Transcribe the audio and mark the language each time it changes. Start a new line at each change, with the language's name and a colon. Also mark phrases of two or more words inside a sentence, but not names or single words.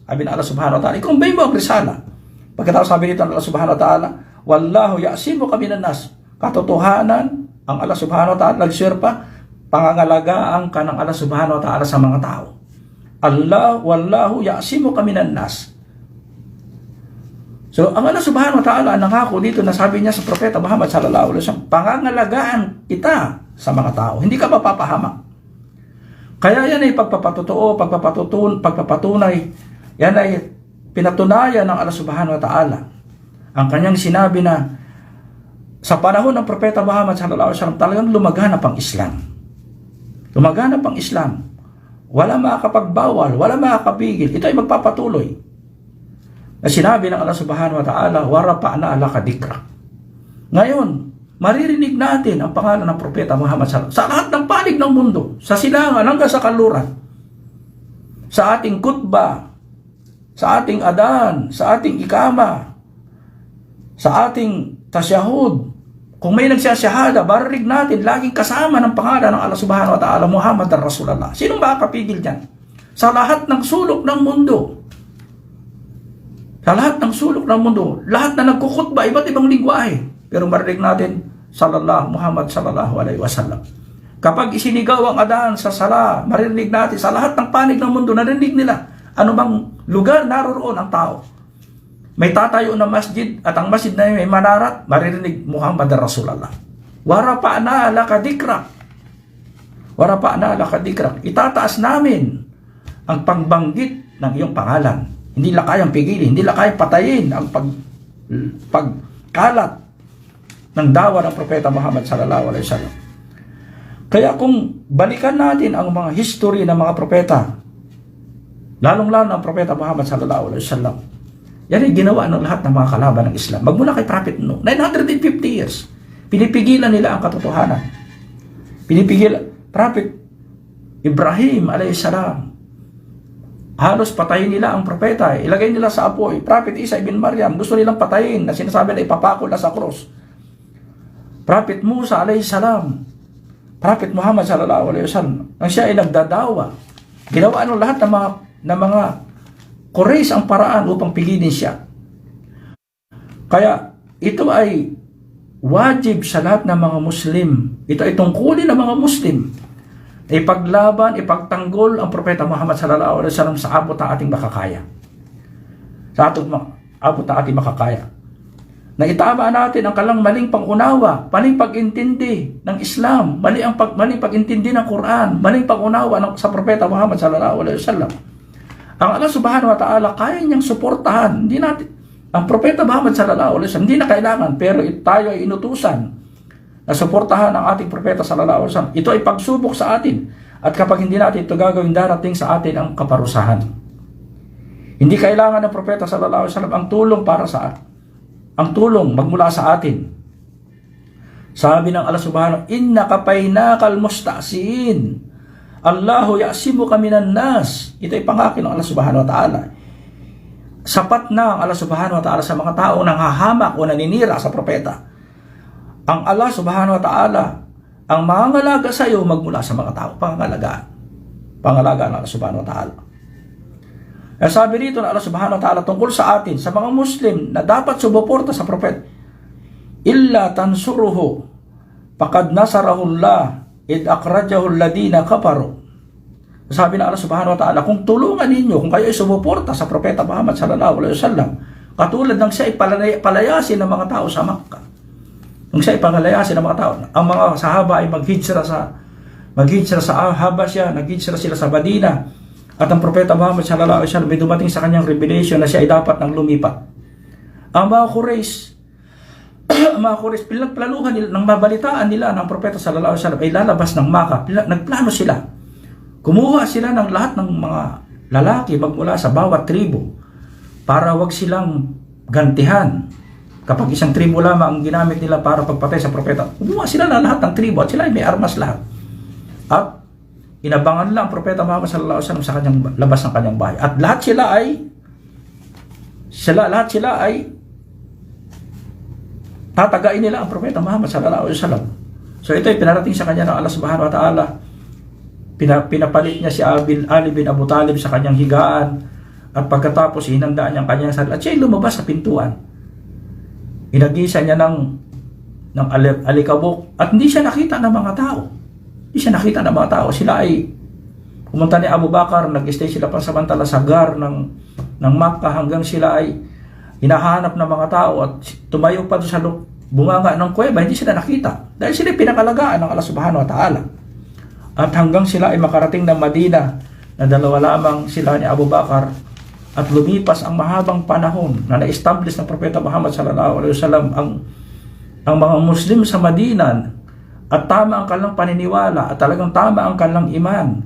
Filipino: Sabi ng Allah
Arabic: سبحانه وتعالى,
Filipino: i-convey mo ang risala. Pagkatapos sabi nito ng Allah
Arabic: سبحانه وتعالى, والله يعصمك من الناس.
Filipino: Katotohanan, ang Allah
Arabic: سبحانه وتعالى
Filipino: nagserpa, pangangalagaan ka ng Allah
Arabic: سبحانه وتعالى
Filipino: sa mga tao.
Arabic: والله يعصمك من الناس.
Filipino: So, ang Allah
Arabic: سبحانه وتعالى
Filipino: nangako dito na sabi niya sa Propeta Muhammad
Arabic: صلى الله عليه وسلم,
Filipino: pangangalagaan kita sa mga tao. Hindi ka mapapahamak. Kaya yan ay pagpapatotoo, pagpapatunay. Yan ay pinatunayan ng Allah
Arabic: سبحانه وتعالى.
Filipino: Ang kanyang sinabi na sa panahon ng Propeta Muhammad
Arabic: صلى الله عليه وسلم
Filipino: talagang lumaganap ang Islam. Lumaganap ang Islam. Wala makakapagbawal, wala makakapigil. Ito ay magpapatuloy. Na sinabi ng Allah
Arabic: سبحانه وتعالى, ورفعنا لك ذكرك.
Filipino: Ngayon, maririnig natin ang pangalan ng Propeta Muhammad
Arabic: صلى الله عليه وسلم
Filipino: sa lahat ng panig ng mundo, sa silangan hanggang sa kanluran, sa ating kutba, sa ating adan, sa ating ikama, sa ating tasyahud. Kung may nagsasyahada, marinig natin laging kasama ng pangalan ng Allah
Arabic: سبحانه وتعالى, محمد رسول الله.
Filipino: Sinong makakapigil dyan? Sa lahat ng sulok ng mundo. Sa lahat ng sulok ng mundo, lahat na nagkukutba, iba't ibang lingwahe. Pero marinig natin,
Arabic: محمد صلى الله عليه وسلم.
Filipino: Kapag isinigaw ang adaan sa sala, marinig natin sa lahat ng panig ng mundo, narinig nila. Ano bang lugar naroon ang tao? May tatayo na masjid at ang masjid na may manarat, maririnig
Arabic: محمد رسول الله. ورفعنا لك ذكرك. ورفعنا لك ذكرك.
Filipino: Itataas namin ang pagbanggit ng iyong pangalan. Hindi la kayang pigilin, hindi la kayang patayin ang pagkalat ng dawa ng Propeta Muhammad
Arabic: صلى الله عليه وسلم.
Filipino: Kaya kung balikan natin ang mga history ng mga propeta, lalong-lalo ang Propeta Muhammad
Arabic: صلى الله عليه وسلم,
Filipino: yan ay ginawa ng lahat ng mga kalaban ng Islam. Magmula kay Prophet Nuh, 950 years, pinipigilan nila ang katotohanan. Pinipigilan. Prophet Ibrahim
Arabic: عليه السلام,
Filipino: halos patayin nila ang propeta. Ilagay nila sa apoy. Prophet Isa ibn Maryam, gusto nilang patayin na sinasabi na ipapakol na sa krus. Prophet Musa
Arabic: عليه السلام,
Filipino: Prophet Muhammad
Arabic: صلى الله عليه وسلم,
Filipino: nang siya ay nagdadawa, ginawa ng lahat ng mga Quraysh ang paraan upang pigilin siya. Kaya ito ay wajib sa lahat ng mga Muslim. Ito ay tungkulin ng mga Muslim. Ipaglaban, ipagtanggol ang Propeta Muhammad
Arabic: صلى الله عليه وسلم
Filipino: sa abot na ating makakaya. Sa abot na ating makakaya. Na itama natin ang kalang maling pangunawa, maling pag-intindi ng Islam, maling pag-intindi ng Quran, maling pangunawa sa Propeta Muhammad
Arabic: صلى الله عليه وسلم.
Filipino: Ang Allah
Arabic: سبحانه وتعالى
Filipino: kaya niyang suportahan. Hindi natin, ang Propeta Muhammad
Arabic: صلى الله عليه وسلم
Filipino: hindi na kailangan, pero tayo ay inutusan na suportahan ang ating Propeta
Arabic: صلى الله عليه وسلم.
Filipino: Ito ay pagsubok sa atin. At kapag hindi natin ito gagawin, darating sa atin ang kaparusahan. Hindi kailangan ng Propeta
Arabic: صلى الله عليه وسلم
Filipino: ang tulong magmula sa atin. Sabi ng Allah subhanahu,
Arabic: إنا كفيناك المستهزئين. الله يعصمك من الناس.
Filipino: Ito ay pangako ng Allah
Arabic: سبحانه وتعالى.
Filipino: Sapat na ang Allah
Arabic: سبحانه وتعالى
Filipino: sa mga tao nang hahamak o naninira sa propeta. Ang Allah
Arabic: سبحانه وتعالى
Filipino: ang mangangalaga sa iyo magmula sa mga tao. Pangangalagaan ng Allah
Arabic: سبحانه وتعالى.
Filipino: Sabi rito na Allah
Arabic: سبحانه وتعالى
Filipino: tungkol sa atin, sa mga Muslim na dapat sumuporta sa propeta,
Arabic: إلا تنصروه فقد نصره الله إذ أخرجه الذين كفروا.
Filipino: Sabi na Allah
Arabic: سبحانه وتعالى,
Filipino: kung tulungan ninyo, kung kayo ay sumuporta sa propeta Muhammad
Arabic: صلى الله عليه وسلم,
Filipino: katulad ng siya ay palayasin ng mga tao sa Makkah. Nung siya ay palayasin ng mga tao, ang mga sahaba ay maghijra sa Habasya, naghijra sila sa Madina. At ang propeta Muhammad
Arabic: صلى الله عليه وسلم
Filipino: may dumating sa kanyang revelation na siya ay dapat nang lumipat. Ang mga Quraysh, pinagplanuhan nila, nang mabalitaan nila ng propeta
Arabic: صلى الله عليه وسلم
Filipino: ay lalabas ng Makkah, nagplano sila. Kumuha sila ng lahat ng mga lalaki magmula sa bawat tribo para wag silang gantihan. Kapag isang tribo lamang ang ginamit nila para pagpatay sa propeta, kumuha sila ng lahat ng tribo at sila ay may armas lahat. At inabangan lang ang propeta Muhammad
Arabic: صلى الله عليه وسلم
Filipino: sa kanyang labas ng kanyang bahay. At lahat sila ay tatagain nila ang propeta Muhammad
Arabic: صلى الله عليه وسلم.
Filipino: So ito ay pinarating sa kanya ng Allah
Arabic: سبحانه وتعالى.
Filipino: Pinapalit niya si Ali bin Abu Talib sa kanyang higaan. At pagkatapos hinandaan niya ang kanyang sarili. At siya ay lumabas sa pintuan. Inagisa niya ng alikabok. At hindi siya nakita ng mga tao. Sila ay pumunta ni Abu Bakar, nag-stay sila pansamantala sa gar ng Makkah hanggang sila ay hinahanap ng mga tao at tumayo pa doon sa bunganga ng kuweba, hindi sila nakita. Dahil sila pinakalagaan ng Allah
Arabic: سبحانه وتعالى.
Filipino: At hanggang sila ay makarating ng Madina, na dalawa lamang sila ni Abu Bakar, at lumipas ang mahabang panahon na na-establish ng propeta Muhammad
Arabic: صلى الله عليه وسلم
Filipino: ang mga Muslim sa Madina. At tama ang kanilang paniniwala at talagang tama ang kanilang iman.